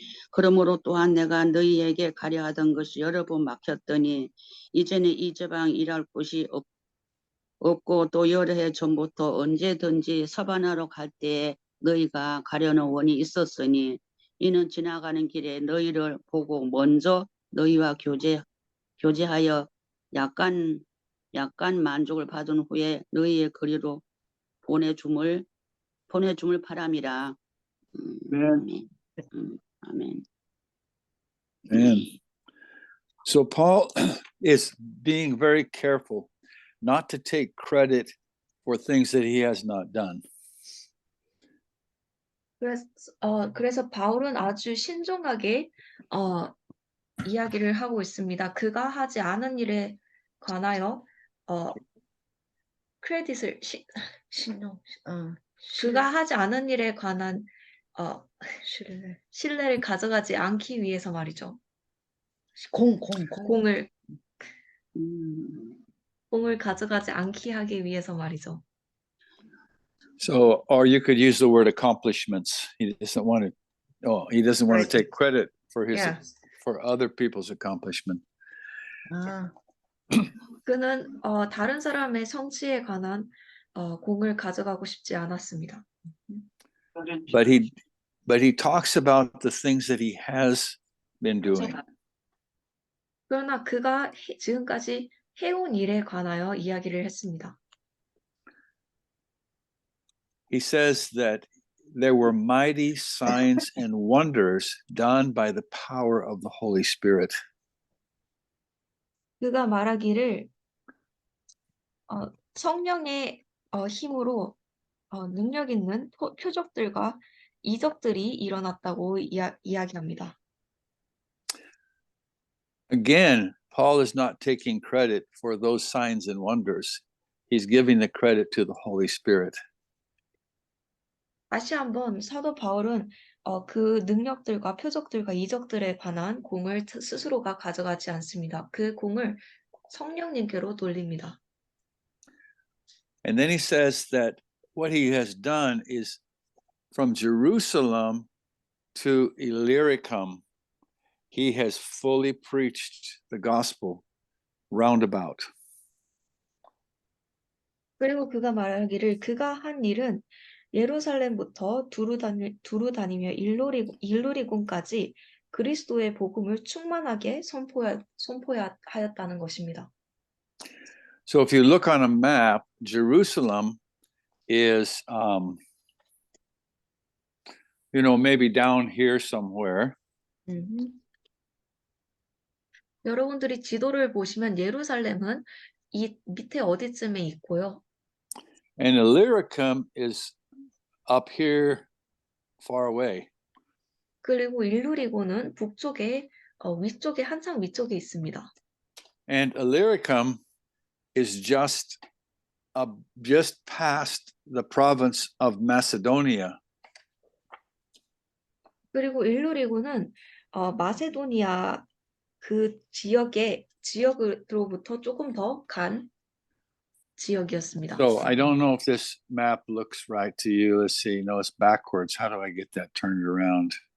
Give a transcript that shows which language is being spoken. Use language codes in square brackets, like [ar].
[ko] 그러므로 또한 내가 너희에게 가려 하던 것이 여러 번 막혔더니 이제는 이 지방 일할 곳이 없고 또 여러 해 전부터 언제든지 서바나로 갈 때에 너희가 가려는 원이 있었으니 이는 지나가는 길에 너희를 보고 먼저 너희와 교제하여 약간 만족을 받은 후에 너희의 거리로 보내줌을 바람이라. 네. 아멘. [en] And so Paul is being very careful not to take credit for things that he has not done. [ko] 그래서 바울은 아주 신중하게 이야기를 하고 있습니다. 그가 하지 않은 일에 관하여 크레딧을 신용, 그가 하지 않은 일에 관한 신뢰. 신뢰를 가져가지 않기 위해서 말이죠. 공. 음, 공을 가져가지 않게 하기 위해서 말이죠. [en] So, or you could use the word accomplishments. He doesn't want to. Oh, he doesn't want to Right. take credit for his Yeah. for other people's accomplishment. [ko] 아, 그는 다른 사람의 성취에 관한 공을 가져가고 싶지 않았습니다. [en] But he talks about the things that he has been doing. [ko] 그러나 그가 지금까지 해온 일에 관하여 이야기를 했습니다. [en] He says that there were mighty signs and wonders done by the power of the Holy Spirit. [ko] 그가 말하기를 성령의 힘으로 능력 있는 표적들과 이적들이 일어났다고 이야기합니다. [en] Again, Paul is not taking credit for those signs and wonders. He's giving the credit to the Holy Spirit. [ko] 다시 한번 사도 바울은 그 능력들과 표적들과 이적들에 관한 공을 스스로가 가져가지 않습니다. 그 공을 성령님께로 돌립니다. [en] And then he says that what he has done is from Jerusalem to Illyricum, he has fully preached the gospel roundabout. [ko] 그리고 그가 말하기를 그가 한 일은 예루살렘부터 두루 다니며 일루리군까지 그리스도의 복음을 충만하게 선포하였다는 것입니다. [en] So if you look on a map, Jerusalem is, maybe down here somewhere. [ko] 여러분들이 지도를 보시면 예루살렘은 이 밑에 어디쯤에 있고요. [en] And Illyricum is up here far away. [ko] 그리고 일루리고는 북쪽에 위쪽에 한참 위쪽에 있습니다. [en] And Illyricum is just past the province of Macedonia. [ko] 그리고 일루리고는 마세도니아 그 지역으로부터 조금 더 간 지역이었습니다. [en] So I don't know if this map looks right to you. Let's see. No, it's backwards. How do I get that turned around?